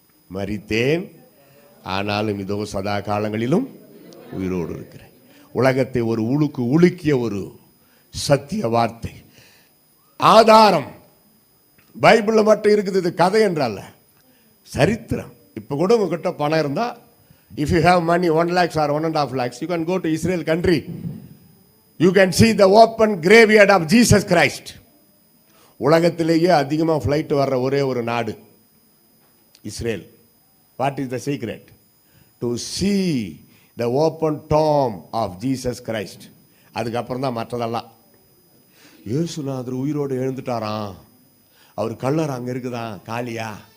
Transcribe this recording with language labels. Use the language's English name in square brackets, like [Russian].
[Tamil] மரித்தேன், ஆனாலும் இதோ சதா காலங்களிலும் உயிரோடு இருக்கிறேன். உலகத்தை ஒரு உலுக்கிய ஒரு சத்திய வார்த்தை, ஆதாரம். பைபிளில் மட்டும் இருக்குது, இது கதை என்றால சரித்திரம். இப்போ கூட உங்ககிட்ட பணம் இருந்தால், [English] if you have money 1 lakh or 1.5 lakhs, you can go to Israel country. You can see the open graveyard of Jesus Christ. [Tamil] உலகத்திலேயே அதிகமாக ஃப்ளைட் வர்ற ஒரே ஒரு நாடு Israel. [English] What is the secret? To see the open tomb of Jesus Christ. [Tamil] அதுக்கப்புறம் தான் மற்றதெல்லாம். இயேசுநாதர் உயிரோடு எழுந்துட்டாராம், அவர் கல்லறை அங்கே இருக்குதான் காலியா.